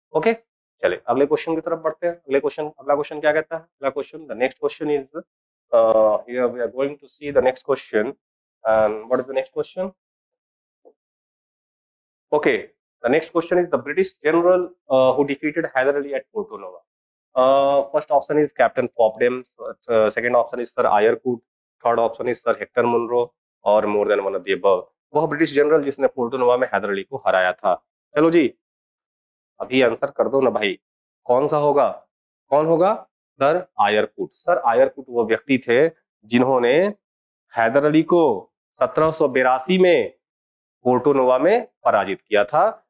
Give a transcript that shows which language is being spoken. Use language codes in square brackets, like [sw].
[hi] Okay, चले अगले question की तरफ बढ़ते हैं। अगला क्वेश्चन क्या कहता है? अगला question, [en] the next question is here we are going to see the next question. And what is the next question? Okay, the next question is the British general who defeated Hyder Ali at Porto Nova. First option is Captain Popham. Second option is Sir Eyrecourt. Third option is Sir Hector Munro [hi] और [en] more than one of the above. [hi] वह British general जिसने पोर्टोनोवा में हैदर अली को हराया था। चलो जी, अभी answer कर दो ना भाई, कौन सा होगा? कौन होगा? Sir Eyre Coote. सर आयरकूट वो व्यक्ति थे जिन्होंने हैदर अली को 1782 में पोर्टोनोवा में पराजित किया था।